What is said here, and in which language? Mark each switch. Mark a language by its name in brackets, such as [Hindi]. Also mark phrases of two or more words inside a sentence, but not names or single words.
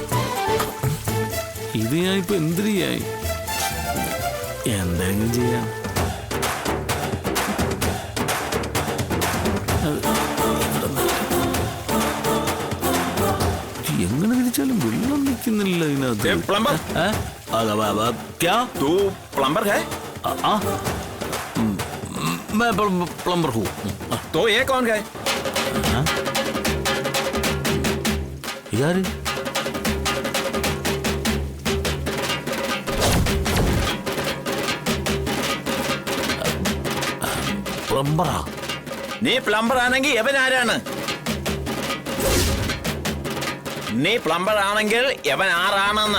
[Malayalam] ഇത് ഞാനിപ്പോ എന്തിനു ചെയ്യായി? എന്തെങ്കിലും ചെയ്യാം. എങ്ങനെ തിരിച്ചാലും വെള്ളം നിൽക്കുന്നില്ല ഇതിനകത്ത്. പ്ലംബർ [Hindi] क्या तू प्लम्बर है? मैं प्लम्बर हूँ. तो ये कौन है? [Malayalam] यार പ്ലംബറാ? നീ പ്ലംബർ ആണെങ്കിൽ എവൻ ആരാണ്? നീ പ്ലംബർ ആണെങ്കിൽ എവൻ ആരാണെന്ന്